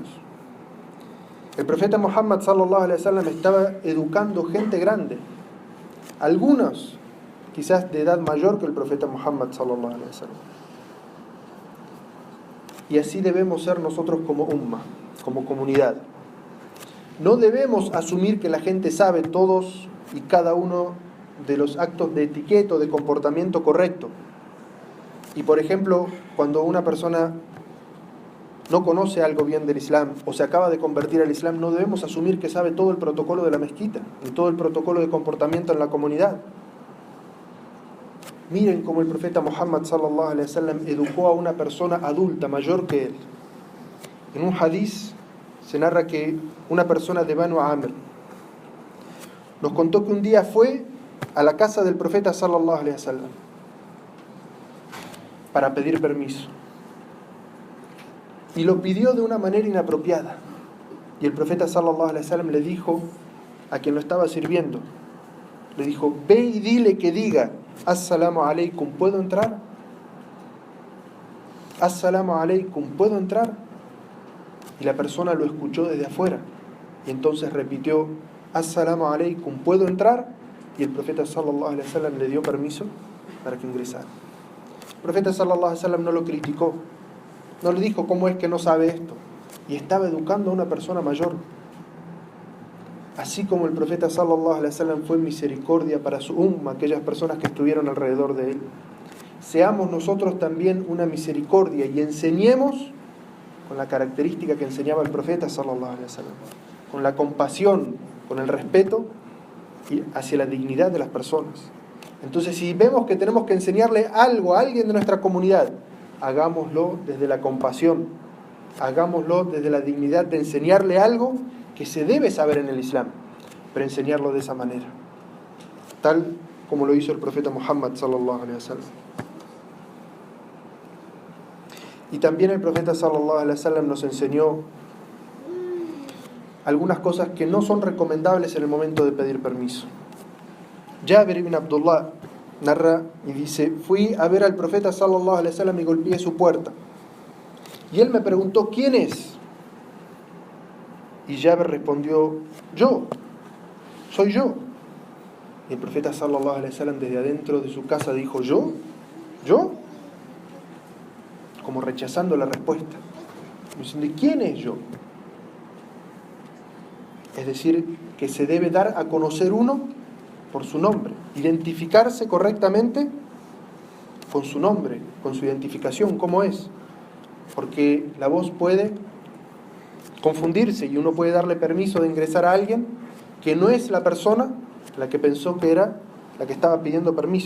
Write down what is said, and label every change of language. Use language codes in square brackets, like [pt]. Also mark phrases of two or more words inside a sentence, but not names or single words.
[es] El profeta Muhammad [ar] صلى الله عليه وسلم [es] estaba educando gente grande, algunos quizás de edad mayor que el profeta Muhammad [ar] صلى الله عليه وسلم. [es] Y así debemos ser nosotros como umma, como comunidad. No debemos asumir que la gente sabe todos y cada uno de los actos de etiqueta o de comportamiento correcto. Y por ejemplo, cuando una persona no conoce algo bien del Islam o se acaba de convertir al Islam, no debemos asumir que sabe todo el protocolo de la mezquita y todo el protocolo de comportamiento en la comunidad. Miren cómo el profeta Muhammad [ar] صلى الله عليه وسلم [es] educó a una persona adulta, mayor que él. En un hadiz se narra que una persona de Banu Amr nos contó que un día fue a la casa del profeta [ar] صلى الله عليه وسلم [es] para pedir permiso. Y lo pidió de una manera inapropiada. Y el profeta [ar] صلى الله عليه وسلم [es] le dijo a quien lo estaba sirviendo, le dijo: ve y dile que diga [ar] السلام عليكم, [es] ¿puedo entrar? [ar] السلام عليكم, [es] ¿puedo entrar? Y la persona lo escuchó desde afuera. Y entonces repitió [ar] السلام عليكم, [es] ¿puedo entrar? Y el profeta [ar] صلى الله عليه وسلم [es] le dio permiso para que ingresara. El profeta [ar] صلى الله عليه وسلم [es] no lo criticó, no le dijo cómo es que no sabe esto, y estaba educando a una persona mayor. Así como el profeta [ar] صلى الله عليه وسلم [es] fue misericordia para su umma, aquellas personas que estuvieron alrededor de él, seamos nosotros también una misericordia y enseñemos con la característica que enseñaba el profeta [ar] صلى الله عليه وسلم, [es] con la compasión, con el respeto y hacia la dignidad de las personas. Entonces, si vemos que tenemos que enseñarle algo a alguien de nuestra comunidad, hagámoslo desde la compasión, hagámoslo desde la dignidad de enseñarle algo que se debe saber en el Islam, pero enseñarlo de esa manera, tal como lo hizo el profeta Muhammad [ar] صلى الله عليه وسلم. [es] Y también el profeta [ar] صلى الله عليه وسلم [es] nos enseñó algunas cosas que no son recomendables en el momento de pedir permiso. Jabir ibn Abdullah narra y dice: fui a ver al profeta [ar] صلى الله عليه وسلم [es] y golpeé su puerta. Y él me preguntó: ¿quién es? Y Jabir respondió: yo, soy yo. Y el profeta [ar] صلى الله عليه وسلم [es] desde adentro de su casa dijo: ¿yo? Como rechazando la respuesta, diciendo: ¿quién es yo? Es decir, que se debe dar a conocer uno por su nombre, identificarse correctamente con su nombre, con su identificación, cómo es, porque la voz puede confundirse y uno puede darle permiso de ingresar a alguien que no es la persona la que pensó que era la que estaba pidiendo permiso.